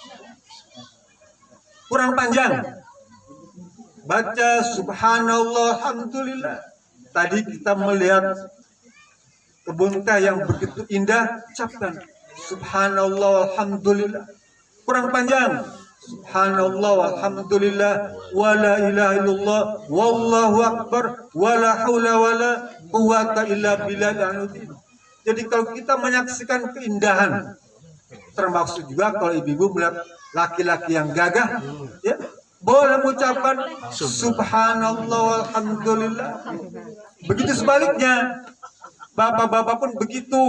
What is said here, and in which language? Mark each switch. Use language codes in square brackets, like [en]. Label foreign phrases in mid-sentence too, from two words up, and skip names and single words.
[id] Kurang panjang. [ar] Baca سبحان الله الحمد لله. [id] Tadi kita melihat kebun teh yang begitu indah, ucapkan [ar] سبحان الله الحمد لله. [id] Kurang panjang. [ar] سبحان الله والحمد لله ولا إله إلا الله والله أكبر ولا حول ولا قوة إلا بالله. [id] Jadi kalau kita menyaksikan keindahan, termasuk juga kalau ibu-ibu melihat laki-laki yang gagah, ya boleh mengucapkan [ar] سبحان الله والحمد لله. [id] Begitu sebaliknya, bapak-bapak pun begitu.